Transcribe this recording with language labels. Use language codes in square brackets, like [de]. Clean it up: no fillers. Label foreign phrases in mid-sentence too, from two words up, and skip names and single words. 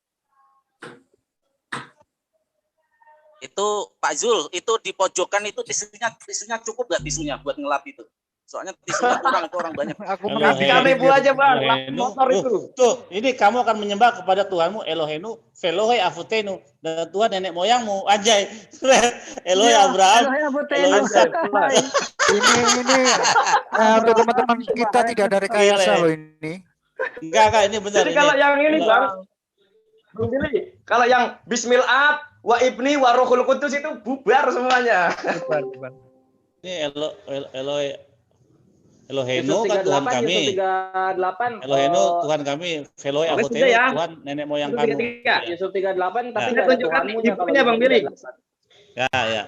[id] Itu Pak Zul, itu di pojokan itu tisunya cukup nggak tisunya buat ngelap itu? Soalnya tisunya kurang, itu orang banyak. Aku Kasihkan ibu aja Bang, lap motor itu. Tuh, ini kamu akan menyembah kepada Tuhanmu [he] אלוהינו, ואלוהי אבותינו, [id] dan Tuhan nenek moyangmu. Anjay. [he] אלוהי אברהם. אלוהי יצחק. [id] Ini untuk teman-teman kita tidak ada rekayasa loh ini. Enggak, ini benar. Jadi kalau yang ini Bang, Bang Billy, kalau yang [ar] بسم الله وابن وروح القدس [id] itu bubar semuanya. Ini Elohenu kan Tuhan kami. 38 Elohenu Tuhan kami, Velohe Oke, Avotenu, sudah ya. Tuhan nenek moyang kamu. Yusuf 38 tapi Saya nggak ada tunjukkan Tuhanmu nya ibunya Bang Billy. Ya.